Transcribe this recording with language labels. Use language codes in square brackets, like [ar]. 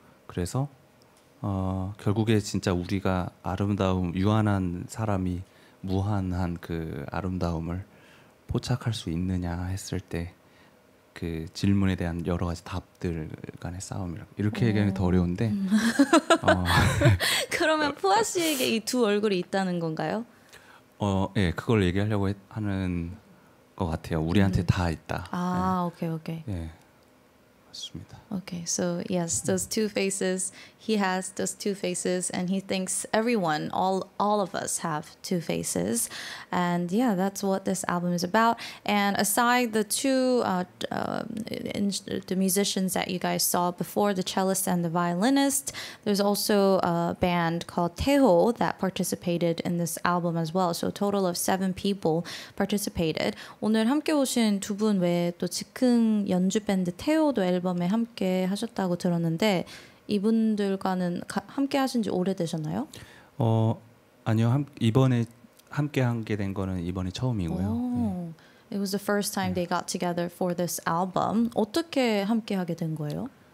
[ko] 그래서 결국에 진짜 우리가 유한한 사람이 무한한 그 아름다움을 포착할 수 있느냐 했을 때 그 질문에 대한 여러 가지 답들 간의 싸움이라고 이렇게 얘기하는 게 더 어려운데 그러면 푸아 씨에게 이 두 얼굴이 있다는 건가요? 예, 그걸 얘기하려고 하는 것 같아요. 우리한테 다 있다. 오케이. 예, 맞습니다. [en] Okay, so yes, those two faces. He has those two faces, and he thinks everyone, all of us, have two faces, and yeah, that's what this album is about. And aside the two, the musicians that you guys saw before, the cellist and the violinist, there's also a band called Taeho that participated in this album as well. So a total of 7 people participated. [ko] 오늘 함께 오신 두 분 외에 또 즉흥 연주 밴드 태호도 앨범에 함께 하셨다고 들었는데 이분들과는 함께 하신 지 오래되셨나요? 아니요. 이번에 함께 하게 된 거는 이번이 처음이고요. [en] It was the first time they got together for this album. [ko] 어떻게 함께 하게 된 거예요?